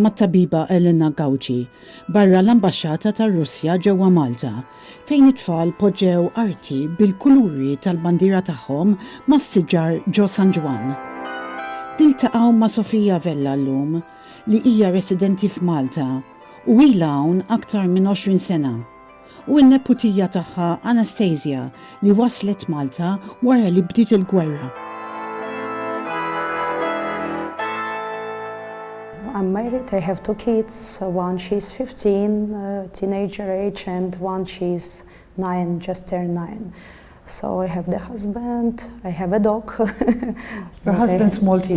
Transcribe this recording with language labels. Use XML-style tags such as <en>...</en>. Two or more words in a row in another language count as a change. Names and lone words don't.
<mt>mat-tabiba Elena Gawġi barra l-ambaxxata tar-Russja ġewwa Malta, fejn it-tfal poġġew arti bil-kuluri tal-bandiera tagħhom mas-siġar ġo San Ġwan. Iltaqgħu ma' Sofija Vella llum li hija residenti f'Malta u ilha hawn aktar minn 20 sena. U n-neputija tagħha Anastasia li waslet Malta wara li bdiet il-gwerra.</mt> <en>I'm married, I have two kids, one she's 15, teenager age, and one she's 9, just turned 9. So I have the husband, I have a dog. Your husband's Maltese?</en>